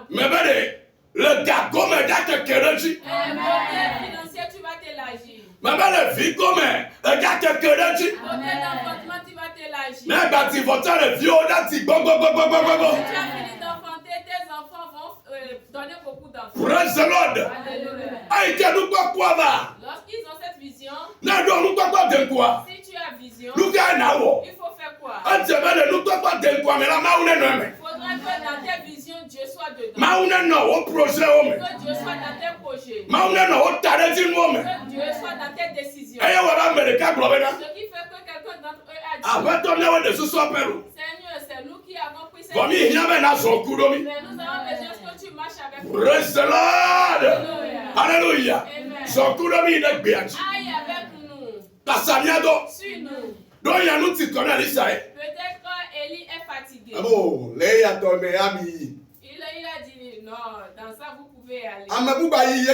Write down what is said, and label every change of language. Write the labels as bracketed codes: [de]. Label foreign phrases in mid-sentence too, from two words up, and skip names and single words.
[fr] Mais le gars comme un gars qui est régi. Et le modèle financier, tu vas t'élargir. Mais le vie comme un gars qui est régi. Le modèle d'enfantement, tu vas t'élargir. Mais quand tu vas faire le vieux, tu vas tu as fini d'enfanter, tes enfants vont donner beaucoup d'enfants. [en] Praise the Lord. [fr] Alléluia. Lorsqu'ils ont cette vision, si tu as vision, il faut faire quoi? Il faudrait que dans tes visions, Dieu soit dedans. Que Dieu soit dans tes projets. Que Dieu soit dans tes décisions. Ce qui fait que quelqu'un d'entre eux a dit, Seigneur, c'est nous qui avons pris cette décision. Mais nous avons besoin que tu marches avec nous. [en] Praise the Lord. [fr] Alléluia. Aille avec nous. Suis nous. Peut-être qu'Élie est fatigué. Ah bon, Il a dit, non, dans ça vous pouvez pouvez aller. Il y a